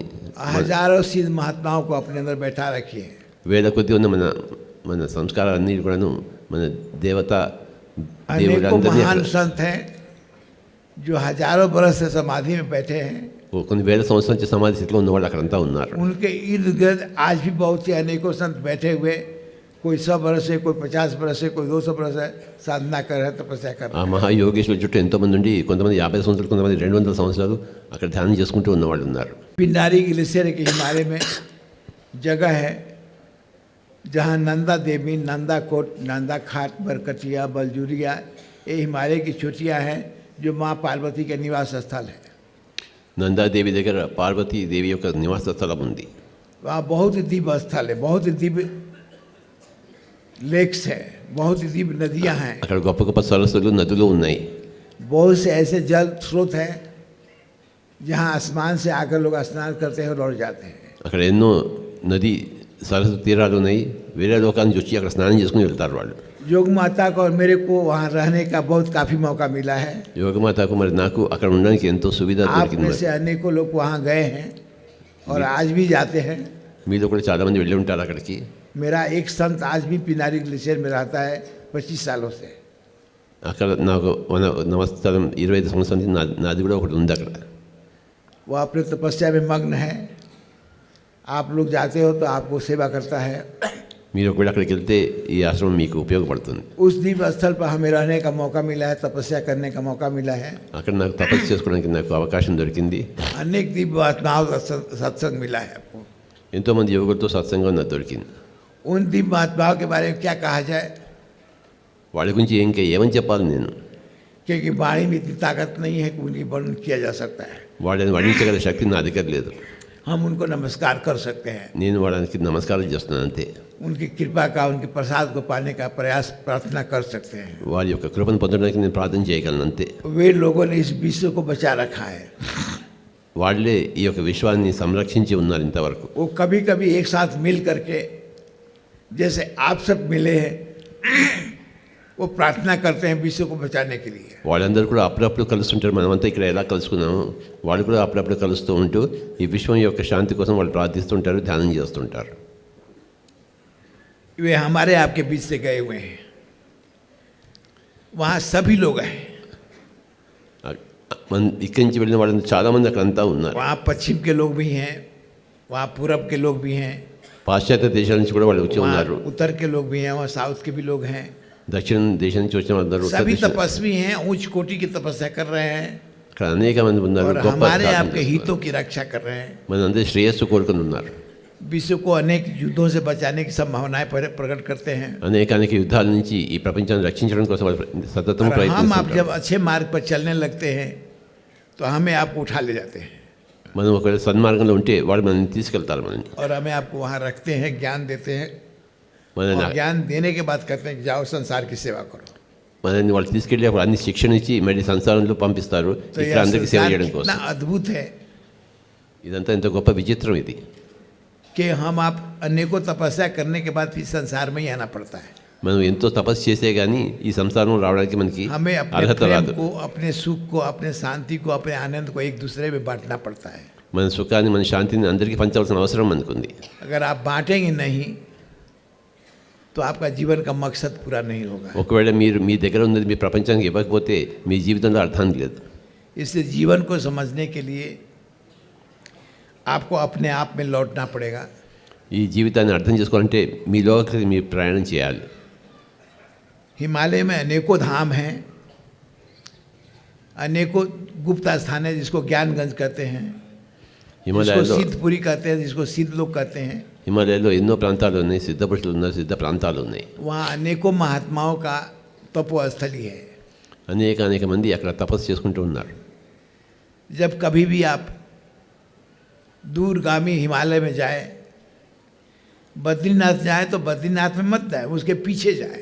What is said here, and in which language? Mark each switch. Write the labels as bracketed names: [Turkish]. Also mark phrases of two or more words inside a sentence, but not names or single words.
[Hindi] हजारों सिद्ध महात्माओं को अपने अंदर बैठा रखी है। [Telugu] వేల కొద్ది ఉన్న మన సంస్కారాలన్నీ కూడాను మన దేవత [Hindi] अनेकों [Telugu] దేవుడందరినీ [Hindi] महान संत हैं जो हजारों बरस से समाधि में बैठे हैं। [Telugu] కొన్ని వేల సంవత్సరాల నుంచి సమాధి స్థితిలో ఉన్నవాళ్ళు అక్కడంతా ఉన్నారు. [Hindi] उनके इर्द गिर्द आज भी बहुत से अनेकों संत बैठे हुए, कोई 100 बरस से, कोई 50 बरस से, कोई 200 बरस से साधना कर रहे हैं, तपस्या कर [Telugu] ఆ [Hindi] रहे हैं। [Telugu] మహాయోగేశ్వరు చుట్టూ ఎంతోమంది ఉండి కొంతమంది 50 సంవత్సరాలు, కొంతమంది 200 సంవత్సరాలు అక్కడ ధ్యానం చేసుకుంటూ ఉన్నవాళ్ళు ఉన్నారు. [Hindi] पिंडारी ग्लेशियर के हिमालय में जगह है जहाँ नंदा देवी, नंदा कोट, नंदा खाट, बरकटिया, बलजूरिया, ये हिमालय की चोटियाँ हैं जो माँ पार्वती के निवास स्थल है। [Telugu] నందాదేవి దగ్గర పార్వతీ దేవి యొక్క నివాస స్థలం ఉంది. [Hindi] वहाँ बहुत ही दिव्य स्थल है, बहुत ही दिव्य लेक्स है, बहुत ही दिव्य नदियाँ हैं, [Telugu] అక్కడ గొప్ప గొప్ప సరస్సులు నదులు ఉన్నాయి. [Hindi] बहुत से ऐसे जल स्रोत हैं जहाँ आसमान से आकर लोग स्नान करते हैं और लौट जाते हैं। [Telugu] అక్కడ ఎన్నో నది సరస్సు తీరాలు ఉన్నాయి. వేరే లోకాల నుంచి వచ్చి అక్కడ స్నానం చేసుకుని వెళ్తారు వాళ్ళు. [Hindi] योग माता को और मेरे को वहाँ रहने का बहुत काफ़ी मौका मिला है। [Telugu] యోగమాతకు మరి నాకు అక్కడ ఉండడానికి ఎంతో సువిధ [Hindi] आप [Telugu] దొరికింది. [Hindi] में [Telugu] మరి [Hindi] से अनेकों लोग वहाँ गए हैं और आज भी जाते हैं। [Telugu] మీలో కూడా చాలామంది వెళ్ళి ఉంటారు అక్కడికి. [Hindi] मेरा एक संत आज भी पिनारी ग्लेशियर में रहता है 25 सालों से। [Telugu] అక్కడ నాకు మన నమస్కారం 25 సంవత్సరాల నుంచి నాది కూడా ఒకటి ఉంది అక్కడ. [Hindi] वो अपने तपस्या में मग्न है। आप लोग जाते हो तो आपको सेवा करता है। [Telugu] మీరు ఒకవేళ అక్కడికి వెళ్తే ఈ ఆశ్రమం మీకు ఉపయోగపడుతుంది. [Hindi] उस दिव्य स्थल पर हमें रहने का मौका मिला है, तपस्या करने का मौका मिला है। [Telugu] అక్కడ నాకు తపస్సు చేసుకోవడానికి నాకు అవకాశం దొరికింది. [Hindi] अनेक दिव्य आत्माओं का सत्संग मिला है आपको। [Telugu] ఎంతోమంది యువకులతో సత్సంగం నాకు దొరికింది. [Hindi] उन दिव्य आत्माओं के बारे में क्या कहा जाए, [Telugu] వాళ్ళ గురించి ఇంకా ఏమని చెప్పాలి నేను. [Hindi] क्योंकि वाणी में इतनी ताकत नहीं है कि उनकी वर्णन किया जा सकता है। [Telugu] వాళ్ళని వర్ణించగల శక్తి నా దగ్గర లేదు. [Hindi] हम उनको नमस्कार कर सकते हैं, [Telugu] నేను వాళ్ళకి నమస్కారం చేస్తున్నాను అంతే. [Hindi] उनकी कृपा का, उनके प्रसाद को पाने का प्रयास प्रार्थना कर सकते हैं। [Telugu] వారి యొక్క కృపను పొందడానికి నేను ప్రార్థన చేయగలను అంతే. [Hindi] वे लोगों ने इस विश्व को बचा रखा है। [Telugu] వాళ్ళే ఈ యొక్క విశ్వాన్ని సంరక్షించి ఉన్నారు ఇంతవరకు. [Hindi] वो कभी कभी एक साथ मिल करके जैसे आप सब मिले हैं वो प्रार्थना करते हैं विश्व को बचाने के लिए। [Telugu] వాళ్ళందరూ కూడా అప్పుడప్పుడు కలుస్తుంటారు. మనమంతా ఇక్కడ ఎలా కలుసుకున్నాము, వాళ్ళు కూడా అప్పుడప్పుడు కలుస్తూ ఉంటూ ఈ విశ్వం యొక్క శాంతి కోసం వాళ్ళు ప్రార్థిస్తుంటారు, ధ్యానం చేస్తుంటారు. [Hindi] वे हमारे आपके बीच से गए हुए हैं, वहाँ सभी लोग हैं। [Telugu] మన ఇక్కడి నుంచి వెళ్ళిన వాళ్ళందరూ చాలామంది అక్కడ అంతా ఉన్నారు. [Hindi] वहाँ पश्चिम के लोग भी हैं, वहाँ पूरब के लोग भी हैं, [Telugu] పాశ్చాత్య దేశాల నుంచి కూడా వాళ్ళు వచ్చి [Hindi] वहाँ [Telugu] ఉన్నారు. [Hindi] उत्तर के लोग भी हैं, वहाँ साउथ के भी लोग हैं। [Telugu] దక్షిణ దేశం నుంచి వచ్చిన వాళ్ళందరూ ఉత్తర [Hindi] सभी [Telugu] దేశం- [Hindi] तपस्वी हैं, उच्च कोटि की तपस्या कर रहे हैं [Telugu] అక్కడ అనేక మంది ఉన్నారు. [Hindi] और [Telugu] గొప్ప [Hindi] हमारे [Telugu] సాధన [Hindi] आपके [Telugu] చేస్తున్నారు. [Hindi] हितों की रक्षा कर रहे हैं। [Telugu] మనందరి శ్రేయస్సు కోరుకుని ఉన్నారు. [Hindi] विश्व को अनेक युद्धों से बचाने की संभावनाएं प्रकट करते हैं। [Telugu] అనేక యుద్ధాల నుంచి ఈ ప్రపంచాన్ని రక్షించడం కోసం వాళ్ళు సతతం [Hindi] और हम आप [Telugu] ప్రయత్నిస్తుంటారు. [Hindi] जब अच्छे मार्ग पर चलने लगते हैं तो हमें आपको उठा ले जाते हैं [Telugu] మనం ఒకవేళ సన్మార్గంలో ఉంటే వాళ్ళు మనల్ని తీసుకెళ్తారు. మనల్ని [Hindi] और हमें आपको वहाँ रखते हैं, ज्ञान देते हैं [Telugu] మనల్ని [Hindi] और ज्ञान देने के बाद कहते हैं कि जाओ संसार की सेवा करो। [Telugu] మనల్ని వాళ్ళు తీసుకెళ్ళి అప్పుడు అన్ని శిక్షణ ఇచ్చి మళ్ళీ సంసారంలో పంపిస్తారు. [Hindi] तो [Telugu] ఇక్కడ [Hindi] यह [Telugu] అందరికీ సేవ [Hindi] संसार [Telugu] చేయడం [Hindi] कितना [Telugu] కోసం. [Hindi] अद्भुत है [Telugu] ఇదంతా ఎంత గొప్ప విచిత్రం ఇది. [Hindi] कि हम आप अनेकों तपस्या करने के बाद भी संसार में ही आना पड़ता है। [Telugu] మనం ఎంతో తపస్సు చేసే కానీ ఈ సంసారం రావడానికి మనకి [Hindi] हमें अपने [Telugu] అర్హత [Hindi] प्रेम [Telugu] రాదు. [Hindi] को, अपने सुख को, अपने शांति को, अपने आनंद को एक दूसरे में बांटना पड़ता है। [Telugu] మన సుఖాన్ని మన శాంతిని అందరికీ పంచవలసిన అవసరం మనకుంది. [Hindi] अगर आप बांटेंगे नहीं तो आपका जीवन का मकसद पूरा नहीं होगा। [Telugu] ఒకవేళ మీరు మీ దగ్గర ఉన్నది మీ ప్రపంచానికి ఇవ్వకపోతే మీ జీవితంలో అర్థం లేదు. [Hindi] इसलिए जीवन को समझने के लिए आपको अपने आप में लौटना पड़ेगा। [Telugu] ఈ జీవితాన్ని అర్థం చేసుకోవాలంటే మీలోకి మీరు ప్రయాణం చేయాలి. [Hindi] हिमालय में अनेकों धाम हैं, अनेकों गुप्त स्थान है जिसको ज्ञानगंज कहते हैं, जिसको [Telugu] హిమాలయాల్లో [Hindi] सिद्धपुरी कहते हैं, जिसको सिद्ध लोग कहते हैं। [Telugu] హిమాలయాల్లో ఎన్నో ప్రాంతాలు ఉన్నాయి. సిద్ధ పురుషులు ఉన్నారు, సిద్ధ ప్రాంతాలు ఉన్నాయి. [Hindi] वहाँ अनेकों महात्माओं का तपोस्थली है। [Telugu] అనేక మంది అక్కడ తపస్సు చేసుకుంటూ ఉన్నారు. [Hindi] जब कभी भी आप दूरगामी हिमालय में जाए, बद्रीनाथ जाए तो बद्रीनाथ में मत जाए, उसके पीछे जाए।